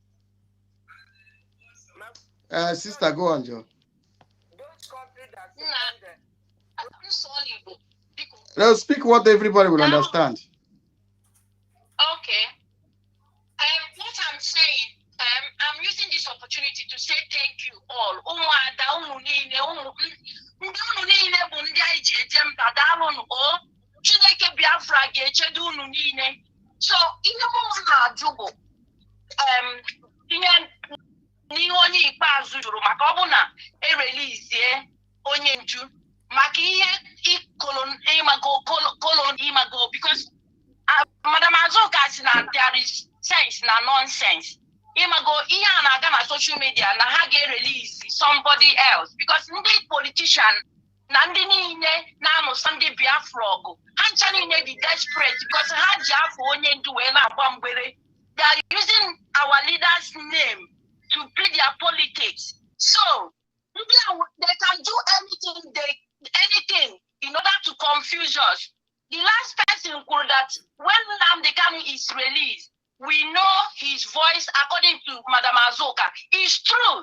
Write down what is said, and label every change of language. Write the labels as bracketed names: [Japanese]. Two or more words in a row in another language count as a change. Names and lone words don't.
[English] Sister, go on, Joe. Now speak what everybody will understand. Okay. What I'm saying, I'm using this opportunity to say thank you all. [Igbo] Umuada, Chineke Biafra ga-echedo unu niile. So ihe mụ na-ajụ bụ ihe onye ikpeazụ jụrụ maka ọ bụ na erelizie onye nju maka ihe imago because Madam Azuka si na [English] there is sense [Igbo] na nonsense. Imago ihe a na-aga na [English] social media [Igbo] na ha ga-erelease [English] somebody else [Igbo] because ndị politician na ndị niile na-anụsa ndị Biafra ọgụ ha ncha niile dị desperate because ha ji afọ onye ndu wee na-agba mgbere. [English] They are using our leader's name to play their politics. So they can do anything in order to confuse us. The last person could that when NNAMDI Kanu is released, we know his voice, according to Madam Azuka, is true.